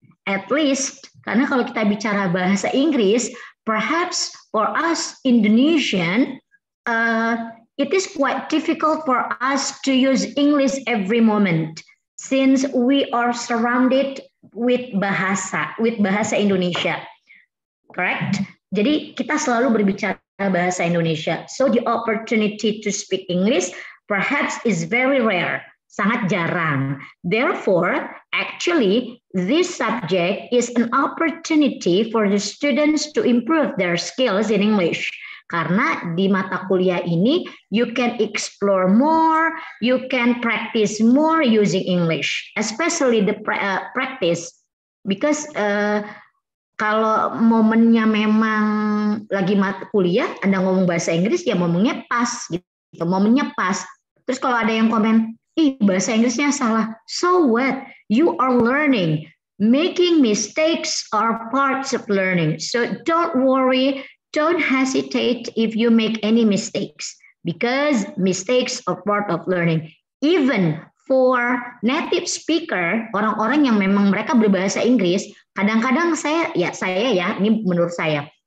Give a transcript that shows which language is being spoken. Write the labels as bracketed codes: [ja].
[en] At least, [id] karena kalau kita bicara bahasa Inggris, [en] perhaps for us Indonesian, it is quite difficult for us to use English every moment, since we are surrounded with bahasa Indonesia, correct? [id] Jadi kita selalu berbicara bahasa Indonesia. [en] So the opportunity to speak English perhaps is very rare, [id] sangat jarang. [en] Therefore, actually, this subject is an opportunity for the students to improve their skills in English. [id] Karena di mata kuliah ini, [en] you can explore more, you can practice more using English, especially the practice. [id] Because kalau momennya memang lagi mata kuliah, Anda ngomong bahasa Inggris, ya momennya pas, gitu. Momennya pas. Terus kalau ada yang komen, ih bahasa Inggrisnya salah. [en] So what? You are learning. Making mistakes are parts of learning. So don't worry. Don't hesitate if you make any mistakes, because mistakes are part of learning. Even for native speaker, [id] orang-orang yang memang mereka berbahasa Inggris, kadang-kadang saya ini menurut saya.